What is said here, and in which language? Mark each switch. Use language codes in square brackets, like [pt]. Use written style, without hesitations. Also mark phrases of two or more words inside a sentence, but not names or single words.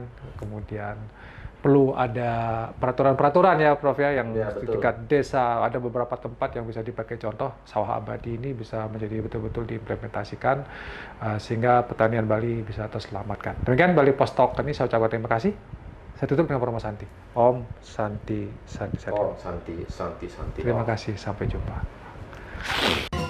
[id] Kemudian perlu ada peraturan-peraturan ya Prof ya yang di tingkat desa, ada beberapa tempat yang bisa dipakai contoh sawah abadi ini bisa menjadi betul-betul diimplementasikan sehingga pertanian Bali bisa terselamatkan. Demikian Bali Post Talk ini saya ucapkan terima kasih. Saya tutup dengan Prof Santi. [sa] Om Santi Santi Santi. Om Santi Santi Santi. [id] Terima kasih, sampai jumpa.